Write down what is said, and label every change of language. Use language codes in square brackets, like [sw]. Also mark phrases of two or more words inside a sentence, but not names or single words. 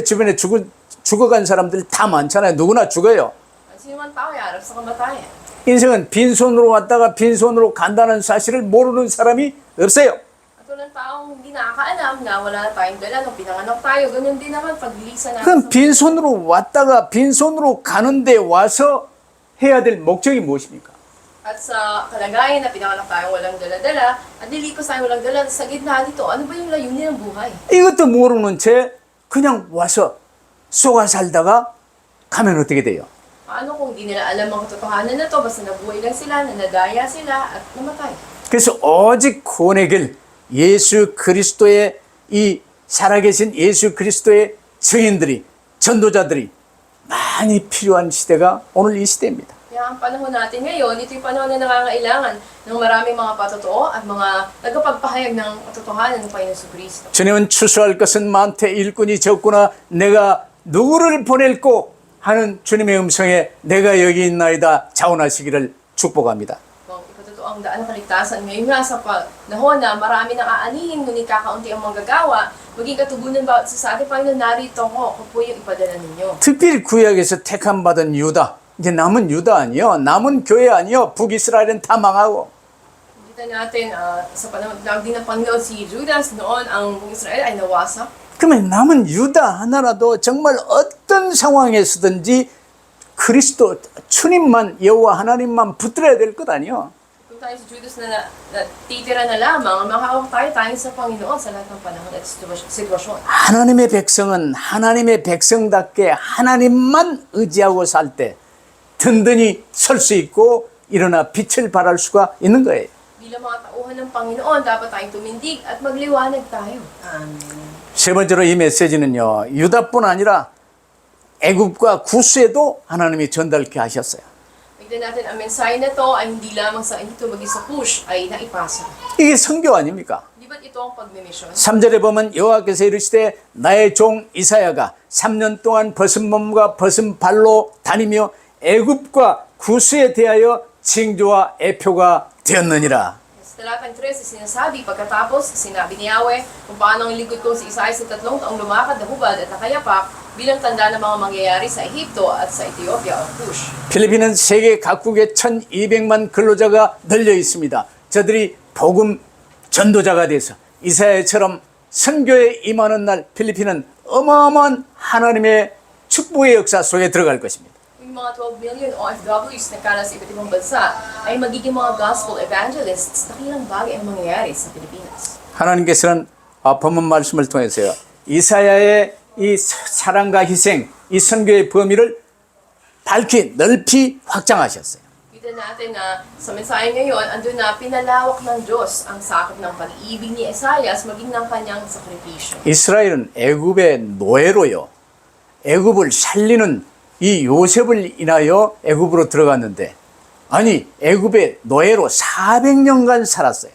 [ko] 주변에 죽어간 사람들 다 많잖아요. 누구나 죽어요. [tl] Sino man tao ay harap sa kamatayan. [ko] 인생은 빈손으로 왔다가 빈손으로 간다는 사실을 모르는 사람이 없어요. [tl] At walang taong hindi nakakaalam na wala na tayong dala nung pinanganak tayo. Ganun din naman paglilisan natin. [ko] 그럼 빈손으로 왔다가 빈손으로 가는데 와서 해야 될 목적이 무엇입니까? [tl] At sa kalagayan na pinanganak tayong walang dala-dala, at nilipas tayong walang dala sa gitna nito, ano ba yung layunin ng buhay? [ko] 이것도 모르는 채 그냥 와서 쏘아 살다가 가면 어떻게 돼요? [tl] Paano kung di nila alam ang katotohanan na to, basta nabuhay lang sila, nanadaya sila, at namatay? [ko] 그래서 오직 구원의 길, 예수 그리스도의 이 살아계신 예수 그리스도의 증인들이, 전도자들이 많이 필요한 시대가 오늘 이 시대입니다. [tl] Kaya ang panahon natin ngayon, ito yung panahon na nangangailangan ng maraming mga patotoo at mga tagapagpahayag ng katotohanan ng Panginoon Kristo. [ko] 주님은 추수할 것은 많되 일꾼이 적구나 내가 누구를 보낼꼬 하는 주님의 음성에 내가 여기 있나이다 자원하시기를 축복합니다. [tl] Kung ipatotoo ang daan ng kaligtasan, ngayon nga sa panahon na marami nang aanihin, ngunit kakaunti ang manggagawa, maging katugunan bawat sa ating Panginoon, narito ako po yung ipadala ninyo. [ko] 특별히 구약에서 택함 받은 유다, 이제 남은 유다 아니요, 남은 교회 아니요, 북이스라엘은 다 망하고. [tl] Kita natin sa panahon din ng Panginoon si Judas noon, ang buong Israel ay nawasak. [ko] 그러면 남은 유다 하나라도 정말 어떤 상황에서든지 그리스도 주님만 여호와 하나님만 붙들어야 될 것 아니요. [tl] Kung tayo si Judas na titira na lamang, makakawak tayo sa Panginoon sa lahat ng panahon at sitwasyon. [ko] 하나님의 백성은 하나님의 백성답게 하나님만 의지하고 살 때 든든히 설 수 있고 일어나 빛을 발할 수가 있는 거예요. [tl] Bilang mga tauhan ng Panginoon, dapat tayong tumindig at magliwanag tayo. Amen. [ko] 세 번째로 이 메시지는요, 유다뿐 아니라 애굽과 구스에도 하나님이 전달케 하셨어요. [tl] Tignan natin, ang mensahe na to ay hindi lamang sa Egypto, maging sa Cush ay naipasa. [ko] 이게 선교 아닙니까? [tl] Di ba't ito ang pagmimisyon? [ko] 3절에 보면 여호와께서 이르시되 나의 종 이사야가 3년 동안 벗은 몸과 벗은 발로 다니며 애굽과 구스에 대하여 징조와 애표가 되었느니라. [tl] Sa talatang 3, sinasabi, pagkatapos, sinabi ni Yahweh kung paano ang lingkod ko si Isaiah sa 3 taong lumakad na hubad at nakayapak bilang tanda ng mga mangyayari sa Ehipto at sa Ethiopia o Cush. [ko] 필리핀은 세계 각국에 1200만 근로자가 널려 있습니다. 저들이 복음 전도자가 돼서 이사야처럼 선교에 임하는 날 필리핀은 어마어마한 하나님의 축복의 역사 속에 들어갈 것입니다. [tl] Yung mga 12 million OFWs na kala sa iba't ibang bansa ay magiging mga [en] gospel evangelists, [tl] dakilang bagay ang mangyayari sa Pilipinas. [ko] 하나님께서는 본문 말씀을 통해서요, 이사야의 이 사랑과 희생, 이 선교의 범위를 밝히 넓히 확장하셨어요. [tl] Kita natin na sa mensahe ngayon, andun na pinalawak ng Diyos ang sakop ng pag-ibig ni Isaias maging ng kanyang sakripisyo. [ko] 이스라엘은 애굽의 노예로요, 애굽을 살리는 이 요셉을 인하여 애굽으로 들어갔는데, 아니 애굽의 노예로 400년간 살았어요.